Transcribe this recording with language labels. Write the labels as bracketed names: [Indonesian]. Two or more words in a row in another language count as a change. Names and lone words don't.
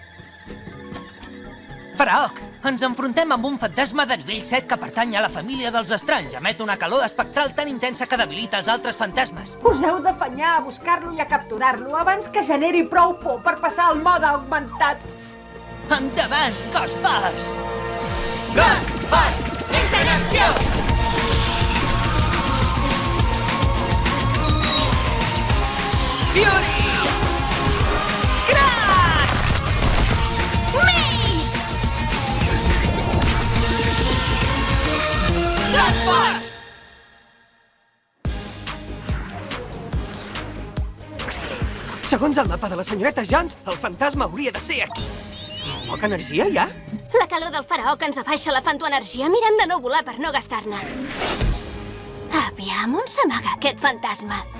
[Catalan] Faraoc, ens enfrontem amb un fantasma de nivell 7 que pertany a la família dels estranys. Emet una calor espectral tan intensa que debilita els altres fantasmes. Us heu d'afanyar a buscar-lo i a capturar-lo abans que generi prou por per passar al mode augmentat. Endavant, Ghost Force! Ghost Force, entra en acció! Fury! Crash! Maze! Ghost Force! Segons el mapa de la senyoreta Jones, el fantasma hauria de ser aquí. Poca energia, ja? La calor del faraoc ens abaixa la fantoenergia. Mirem de no volar per no gastar-ne. Aviam, on s'amaga aquest fantasma?